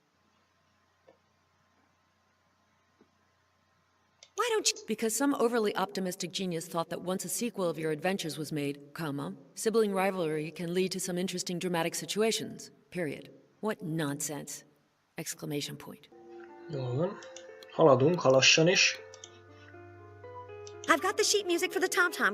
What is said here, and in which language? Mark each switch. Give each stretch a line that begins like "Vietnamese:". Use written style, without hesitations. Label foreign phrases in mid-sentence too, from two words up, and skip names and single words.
English: Why don't you... Because some overly optimistic genius thought that once a sequel of your adventures was made, comma, sibling rivalry can lead to some interesting dramatic situations, period. What nonsense! Exclamation point.
Hungarian: Jól van. Haladunk, halassan is.
English: I've got the sheet music for the tom-tom.